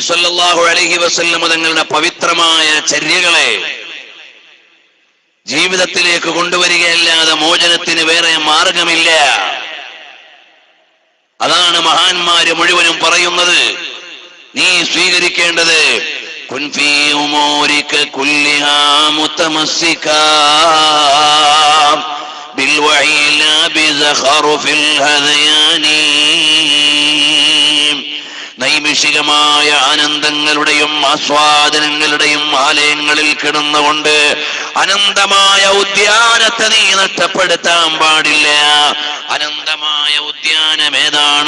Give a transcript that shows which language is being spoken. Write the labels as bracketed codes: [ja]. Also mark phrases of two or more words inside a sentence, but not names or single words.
[ar] صلى الله عليه وسلم [ml] തങ്ങളുടെ പവിത്രമായ ചര്യകളെ ജീവിതത്തിലേക്ക് കൊണ്ടുവരികയല്ലാതെ മോചനത്തിന് വേറെ മാർഗമില്ല. അതാണ് മഹാന്മാര് മുഴുവനും പറയുന്നത്. നീ സ്വീകരിക്കേണ്ടത് [ar] كن في أمورك كلها متمسكا بالوحي لا بزخرف الهذيان. [ml] നൈമിഷികമായ ആനന്ദങ്ങളുടെയും ആസ്വാദനങ്ങളുടെയും ആലയങ്ങളിൽ കിടന്നുകൊണ്ട് അനന്തമായ ഉദ്യാനത്തെ നീ നഷ്ടപ്പെടുത്താൻ പാടില്ല. അനന്തമായ ഉദ്യാനം ഏതാണ്?